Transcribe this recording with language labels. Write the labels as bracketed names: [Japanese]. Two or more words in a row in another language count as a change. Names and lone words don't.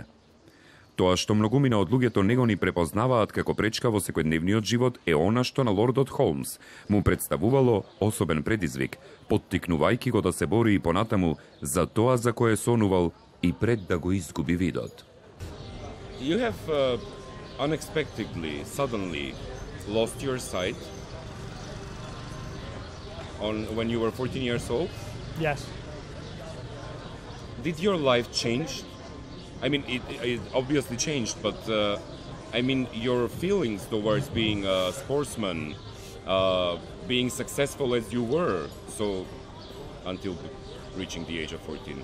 [Macedonian] Тоа што многумина од луѓето него ни препознаваат како пречка во секојдневниот живот е она што на лордот Холмс му представувало особен предизвик, поттикнувајќи го да се бори и понатаму за тоа за кое сонувал и пред да го изгуби видот. [English] You have unexpectedly, suddenly lost your sight when you were 14 years old? Yes. Did your life change? I mean, it obviously changed, but I mean, your feelings towards being a sportsman, being successful as you were, so until reaching the age of 14.